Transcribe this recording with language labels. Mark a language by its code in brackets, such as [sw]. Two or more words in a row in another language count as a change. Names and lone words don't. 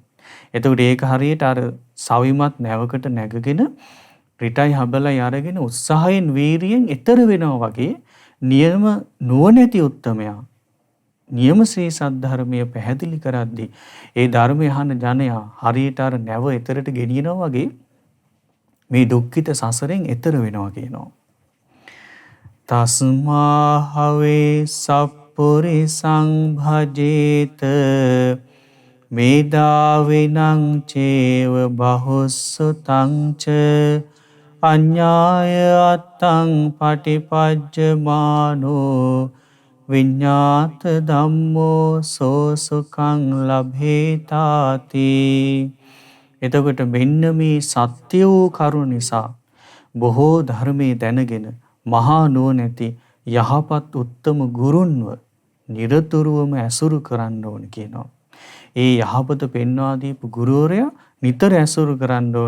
[si] එතකොට ඒක හරියට අර සවිමත් නැවකට නැගගෙන රිටයි හබලයි අරගෙන උත්සාහයෙන් වීරියෙන් ඈතර වෙනවා වගේ නියම නුවණැති උත්තමයා නියම ශ්‍රී සද්ධර්මය පැහැදිලි කරද්දී ඒ ධර්මය අහන ජනයා හරියට අර නැව ඈතරට ගෙනියනවා වගේ මේ දුක්ඛිත සසරෙන් ඈතර වෙනවා කියනවා. [pi] තස්මා හවේ සප්පුරිසං භජේත මේදාවිනං චේව බහුස්සුතං ච අඤ්ඤාය අත්තං පටිපජ්ජමානෝ විඤ්ඤාත ධම්මෝ සෝසුඛං ලභේතාති. [si] එතකොට මෙන්න මේ සත්‍ය වූ කරුණ නිසා බොහෝ ධර්මයේ දැනගෙන මහා නුවණැති යහපත් උත්තම ගුරුන්ව නිරතුරුවම ඇසුරු කරන්න ඕන කියනවා. ඒ යහපත පෙන්වා දීපු ගුරුවරයා නිතර ඇසුරු කරන්න ඕන.